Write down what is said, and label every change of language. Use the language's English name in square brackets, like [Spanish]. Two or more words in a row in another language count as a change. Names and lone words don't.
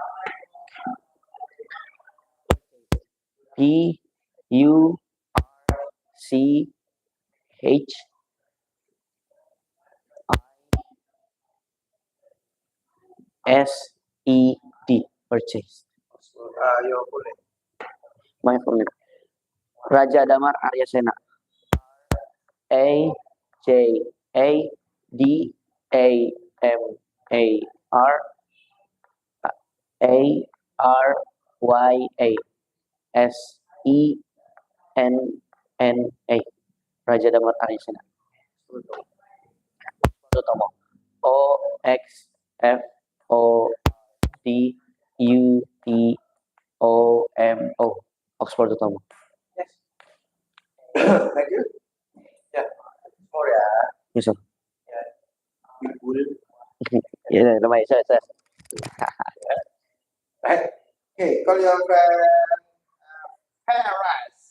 [English] P U C H S E D. Purchase. Your full name. My full name. Raja Damar Arya Sena. A J A D A M A R A R Y A S E N N A. Raja Damar Arya Sena. Utomo. O X F O D U T O M O. Oxford Utomo. Yes. Thank you. Yeah. More ya. Yes, sir. Yeah. Ibu. [Indonesian] Yeah, namanya saya. [English] Right. Okay. Call your friend. Paris.